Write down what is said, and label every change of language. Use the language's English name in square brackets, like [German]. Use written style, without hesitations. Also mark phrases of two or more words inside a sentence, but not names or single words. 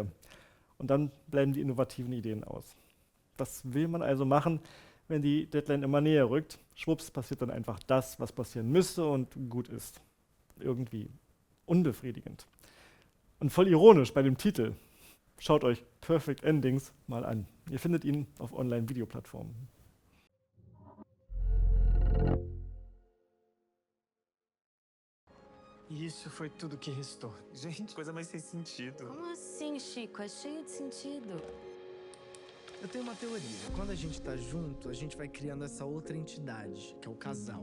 [German] Und dann bleiben die innovativen Ideen aus. Was will man also machen, wenn die Deadline immer näher rückt? Schwupps, passiert dann einfach das, was passieren müsste und gut ist. Irgendwie. unbefriedigend. Und voll ironisch bei dem Titel. Schaut euch Perfect Endings mal an. Ihr findet ihn auf Online-Videoplattformen. [Portuguese] Isso foi tudo que restou. Gente, coisa mais sem sentido. Como assim, Chico? É cheio de sentido. Eu tenho uma teoria. Quando a gente tá junto, a gente vai criando essa outra entidade, que é o casal.